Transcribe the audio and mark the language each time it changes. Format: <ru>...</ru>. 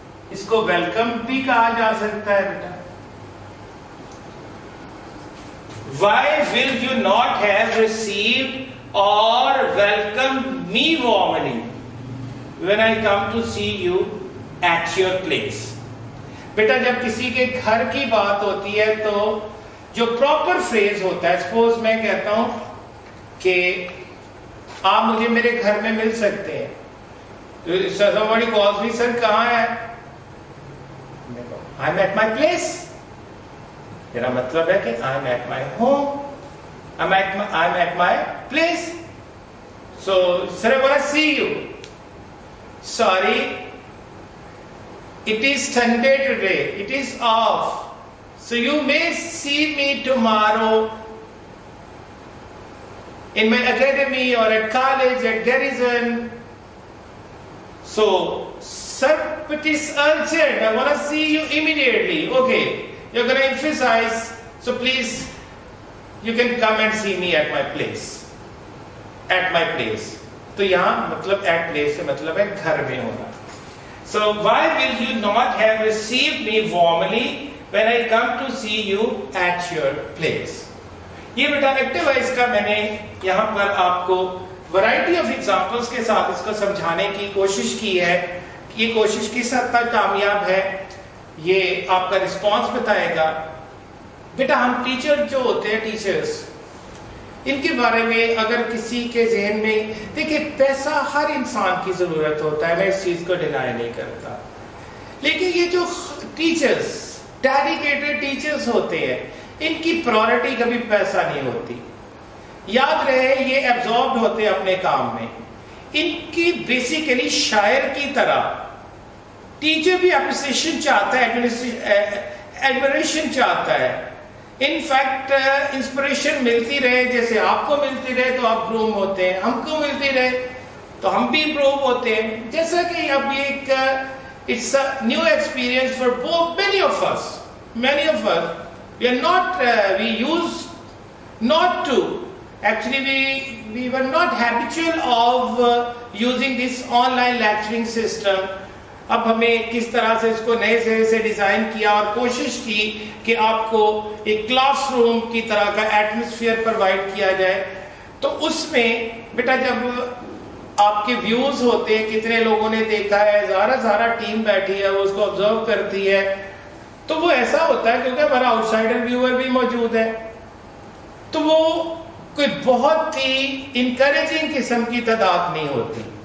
<ur>اس کو ویلکم بھی کہا جا سکتا ہے بیٹا.</ur> <en>Why will you not have received or welcomed me warmly when I come to see you at your place?</en> <ur>بیٹا جب کسی کے گھر کی بات ہوتی ہے تو جو پراپر فریز ہوتا ہے, سپوز میں کہتا ہوں کہ آپ مجھے میرے گھر میں مل سکتے ہیں,</ur> <en>somebody calls me,</en> <ur>سر کہاں ہے؟</ur> <en>I'm at my place.</en> <ur>میرا مطلب ہے کہ</ur> <en>I'm at my home, I'm at my place. So sir, I want to see you. Sorry, it is Sunday today, it is off. So you may see me tomorrow in my academy or at college, at Garrison. So, sir, it is urgent. I want to see you immediately. Okay, you're going to emphasize. So please, you can come and see me at my place. At my place.</en> <ur>تو یہاں مطلب at place سے مطلب ہے گھر میں ہونا.</ur> <en>So why will you not have received me warmly when I come to see you at your place?</en> <ur>یہ بیٹا ایکٹیو وائس کا میں نے یہاں پر آپ کو ورائٹی آف ایگزامپلس کے ساتھ اس کو سمجھانے کی کوشش کی ہے. یہ کوشش کس حد تک کامیاب ہے یہ آپ کا رسپانس بتائے گا. بیٹا ہم ٹیچر جو ہوتے ہیں ٹیچرز ان کے بارے میں اگر کسی کے ذہن میں دیکھیں پیسہ ہر انسان کی ضرورت ہوتا ہے, میں اس چیز کو ڈینائی نہیں کرتا, لیکن یہ جو ٹیچرز ڈیڈیکیٹڈ ٹیچرز ہوتے ہیں ان کی پرائورٹی کبھی پیسہ نہیں ہوتی. یاد رہے یہ ایبزاربڈ ہوتے ہیں اپنے کام میں. ان کی بیسیکلی شاعر کی طرح ٹیچر بھی اپریسیشن چاہتا ہے, ایڈمریشن چاہتا ہے. ان فیکٹ انسپریشن ملتی رہے, جیسے آپ کو ملتی رہے تو آپ گروم ہوتے ہیں, ہم کو ملتی رہے تو ہم بھی امپروو ہوتے ہیں. جیسا کہ اب یہ ایک</ur> <en>It's a new experience for both many of us we are not we used not to actually we were not habitual of using this online lecturing system.</en> <ur>اب ہمیں کس طرح سے اس کو نئے سرے سے ڈیزائن کیا اور کوشش کی کہ آپ کو ایک کلاس روم کی طرح کا ایٹماسفیئر پرووائڈ کیا جائے. تو اس میں بیٹا جب آپ کے ویوز ہوتے ہیں, کتنے لوگوں نے دیکھا ہے, زارا ٹیم بیٹھی ہے وہ اس کو آبزرو کرتی ہے, تو وہ ایسا ہوتا ہے کیونکہ ہمارا آؤٹ سائڈر ویور بھی موجود ہے, تو وہ کوئی بہت ہی انکریجنگ قسم کی تعداد نہیں ہوتی.</ur>